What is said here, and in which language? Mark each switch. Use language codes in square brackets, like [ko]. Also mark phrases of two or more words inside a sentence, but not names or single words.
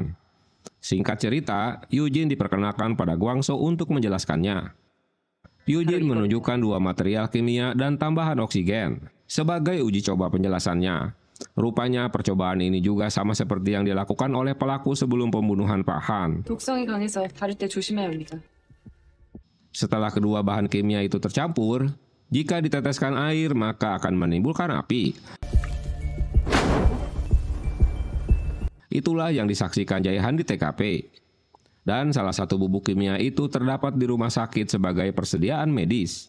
[id] Singkat cerita, Eugene diperkenalkan pada Guangso untuk menjelaskannya. Eugene menunjukkan 2 material kimia dan tambahan oksigen. Sebagai uji coba penjelasannya, rupanya percobaan ini juga sama seperti yang dilakukan oleh pelaku sebelum pembunuhan Pak Han. [ko] 독성이 강해서 다룰 때 조심해야 합니다. [id] Setelah kedua bahan kimia itu tercampur, jika diteteskan air maka akan menimbulkan api. Itulah yang disaksikan Jae-han di TKP. Dan salah satu bubuk kimia itu terdapat di rumah sakit sebagai persediaan medis.